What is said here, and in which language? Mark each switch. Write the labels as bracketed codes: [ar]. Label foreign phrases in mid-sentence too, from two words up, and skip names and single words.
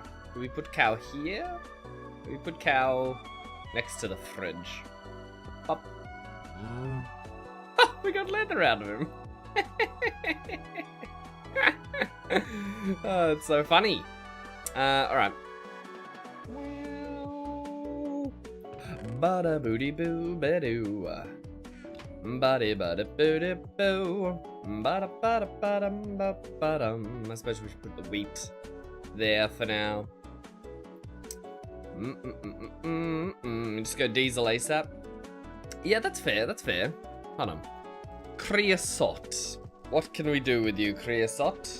[en] Do we put cow here? Do we put cow next to the fridge? Pop. We got leather out of him. Oh, it's so funny. Alright. Bada booty boo badoo. Bada bada booty boo. Bada bada bada bada. I suppose we should put the wheat there for now. Just go diesel ASAP. Yeah, that's fair, that's fair. Hold on. Creosote. What can we do with you, creosote?